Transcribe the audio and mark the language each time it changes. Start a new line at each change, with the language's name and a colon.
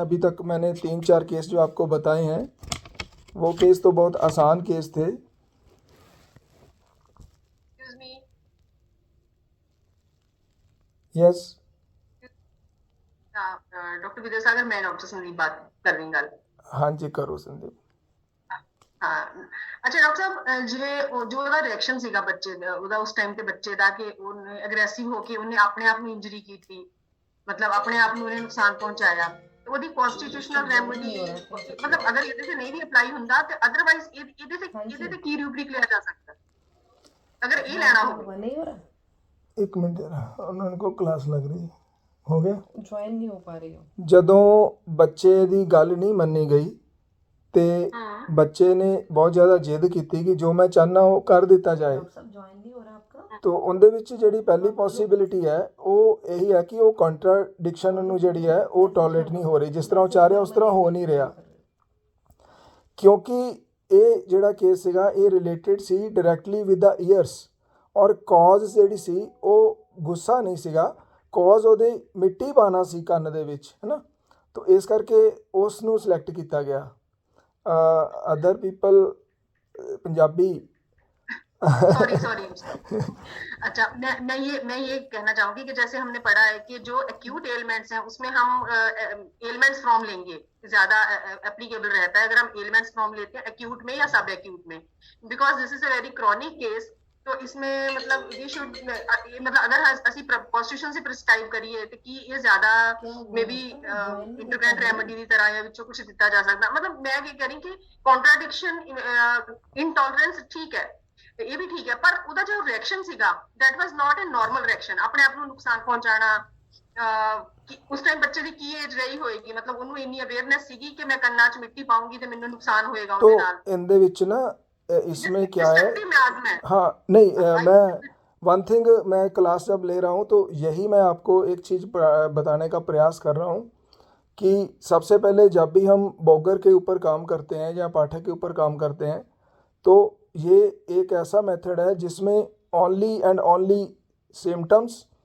Hindi: अभी तक मैंने 3-4 केस जो आपको बताए हैं, वो केस तो बहुत आसान केस थे। Excuse मी। Yes, doctor Vidyasagar, मैं डॉक्टर संदीप बात कर रही गल। हाँ जी, करो संदीप।
Punjabi: ਹਾਂ ਅੱਛਾ ਡਾਕਟਰ ਸਾਹਿਬ, ਜਿਵੇਂ ਜੋ ਉਹਦਾ ਰਿਐਕਸ਼ਨ ਸੀਗਾ ਬੱਚੇ ਦਾ, ਉਹਦਾ ਉਸ ਟਾਈਮ ਤੇ ਬੱਚੇ ਦਾ, ਕਿ ਉਹਨੇ ਅਗਰੈਸਿਵ ਹੋ ਕੇ ਉਹਨੇ ਆਪਣੇ ਆਪ ਨੂੰ ਇੰਜਰੀ ਕੀਤੀ, ਮਤਲਬ ਆਪਣੇ ਆਪ ਨੂੰ ਉਹਨੇ ਨੁਕਸਾਨ ਪਹੁੰਚਾਇਆ, ਤੇ ਉਹਦੀ ਕਨਸਟੀਟਿਊਸ਼ਨਲ ਰੈਮੇਡੀ ਮਤਲਬ ਅਗਰ ਇਹਦੇ ਤੇ ਨਹੀਂ ਵੀ ਅਪਲਾਈ ਹੁੰਦਾ ਤੇ ਅਦਰਵਾਈਜ਼ ਇਹਦੇ ਤੇ ਕੀ ਰੂਬਰਿਕ ਲਿਆ ਜਾ ਸਕਦਾ ਅਗਰ ਇਹ ਲੈਣਾ ਹੋਵੇ?
Hindi: नहीं हो रहा, एक मिनट जरा, उनको क्लास लग रही हो गया। ज्वाइन नहीं हो पा रही हो।
Punjabi: ਜਦੋਂ ਬੱਚੇ ਦੀ ਗੱਲ ਨਹੀਂ ਮੰਨੀ ਗਈ ਤੇ ਬੱਚੇ ਨੇ ਬਹੁਤ ਜ਼ਿਆਦਾ ਜਿੱਦ ਕੀਤੀ ਕਿ ਜੋ ਮੈਂ ਚਾਹੁੰਦਾ ਉਹ ਕਰ ਦਿੱਤਾ ਜਾਏ,
Hindi: डॉक्टर साहब ज्वाइन नहीं हो रहा आपका?
Punjabi: तो ਉਹਦੇ ਵਿੱਚ ਜਿਹੜੀ ਪਹਿਲੀ ਪੋਸੀਬਿਲਿਟੀ ਹੈ ਉਹ ਇਹੀ ਹੈ ਕਿ ਉਹ ਕੰਟਰਾਡਿਕਸ਼ਨ ਨੂੰ ਜਿਹੜੀ ਹੈ ਉਹ ਟੋਲਰੇਟ ਨਹੀਂ ਹੋ ਰਹੀ। ਜਿਸ ਤਰ੍ਹਾਂ ਉਹ ਚਾਹ ਰਿਹਾ ਉਸ ਤਰ੍ਹਾਂ ਹੋ ਨਹੀਂ ਰਿਹਾ, ਕਿਉਂਕਿ ਇਹ ਜਿਹੜਾ ਕੇਸ ਸੀਗਾ ਇਹ related ਸੀ
English: directly with the years,
Punjabi: ਔਰ ਕੌਜ਼ ਜਿਹੜੀ ਸੀ ਉਹ ਗੁੱਸਾ ਨਹੀਂ ਸੀਗਾ, ਕੌਜ਼ ਉਹਦੇ ਮਿੱਟੀ ਪਾਣਾ ਸੀ ਕੰਨ ਦੇ ਵਿੱਚ, ਹੈ ਨਾ।
Hindi: तो इस करके उस
Punjabi: ਨੂੰ ਸਿਲੈਕਟ ਕੀਤਾ ਗਿਆ।
English: other people Punjabi
Hindi: सॉरी अच्छा, मैं ये कहना चाहूंगी कि जैसे हमने पढ़ा है कि जो एक्यूट एलिमेंट्स हैं उसमें हम एलिमेंट्स फ्रॉम लेंगे ज्यादा एप्लीकेबल रहता है अगर हम एलिमेंट्स फ्रॉम लेते हैं एक्यूट में या सब एक्यूट में,
English: Because this is a very chronic case.
Hindi: तो इसमें मतलब वी शुड मतलब अगर ਅਸੀਂ ਕਨਸਟੀਟਿਊਸ਼ਨ से प्रिस्क्राइब करिए तो कि ये ज्यादा मे बी इंटरवेंट रेमेडी की तरह या
Punjabi: ਵਿੱਚੋਂ ਕੁਝ ਦਿੱਤਾ ਜਾ ਸਕਦਾ।
Hindi: मतलब मैं ये कह रही कि कॉन्ट्राडिक्शन इनटॉलरेंस ठीक है,
Punjabi: ਇਹ ਵੀ ਠੀਕ ਹੈ, ਪਰ ਉਹਦਾ ਜੋ ਰਿਐਕਸ਼ਨ ਸੀਗਾ
English: that was not a normal reaction।
Punjabi: ਆਪਣੇ ਆਪ ਨੂੰ ਨੁਕਸਾਨ ਪਹੁੰਚਾਣਾ, ਕਿ ਉਸ ਟਾਈਮ ਬੱਚੇ ਦੀ ਕੀ ਏਜ ਰਹੀ ਹੋਏਗੀ, ਮਤਲਬ ਉਹਨੂੰ ਇੰਨੀ ਅਵੇਅਰਨੈਸ ਸੀਗੀ ਕਿ ਮੈਂ ਕੰਨਾਂ 'ਚ ਮਿੱਟੀ ਪਾਉਂਗੀ ਤੇ ਮੈਨੂੰ ਨੁਕਸਾਨ ਹੋਏਗਾ
Hindi: तो
Punjabi: ਉਹਦੇ ਨਾਲ।
Hindi: इनके विच ना इसमें क्या है, डिस्ट्रक्टिव मियाज में हाँ नहीं मैं वन थिंग मैं क्लास जब ले रहा हूँ तो यही मैं आपको एक चीज़ बताने का प्रयास कर रहा हूँ कि सबसे पहले जब भी हम बॉगर के ऊपर काम करते हैं या पाठक के ऊपर काम करते हैं तो ये एक ऐसा मेथड है जिसमें ओनली एंड ओनली सिम्टम्स